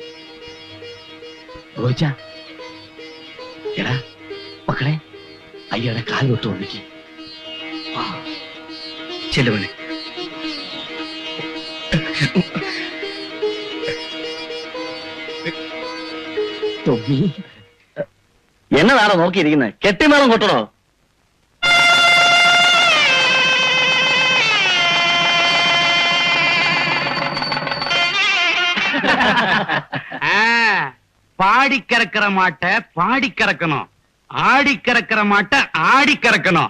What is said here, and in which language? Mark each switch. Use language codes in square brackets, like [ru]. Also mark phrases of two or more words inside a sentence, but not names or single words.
[ml] റോയിച്ച, എടാ മക്കളെ, അയ്യയുടെ കാൽ തൊട്ട് ഒന്നിക്ക്. ചെല്ലുവനെ. തൊമ്മി, എന്നതാണോ നോക്കിയിരിക്കുന്നത്? കെട്ടിമേളം കൊട്ടണോ? [ta] பாடி கறக்கிற மாட்டை பாடி கறக்கணும், ஆடி கறக்கிற மாட்டை ஆடி கறக்கணும்.